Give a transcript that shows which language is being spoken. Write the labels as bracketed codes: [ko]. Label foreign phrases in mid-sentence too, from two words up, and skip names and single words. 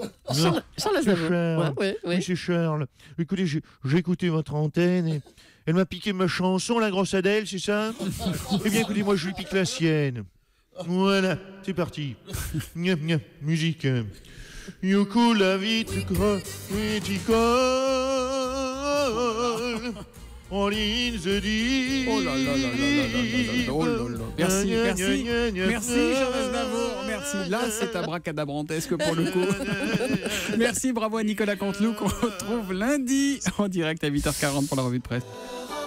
[fr] Charles Aznavour. Charles. Ouais, Oui, oui. c'est Charles. Écoutez, j'ai écouté votre antenne et elle m'a piqué ma chanson, la grosse Adèle, c'est ça? Eh bien, écoutez, moi, je lui pique la sienne. Voilà, c'est parti. Gna, gna, musique. Yoko la vite critical. [en] All in the deep. [fr] Oh là là là là là là là là, oh là là. Merci, merci, merci Charles Aznavour, merci. Là, c'est abracadabrantesque pour le coup. Merci, bravo à Nicolas Canteloup qu'on retrouve lundi en direct à 8h40 pour la revue de presse.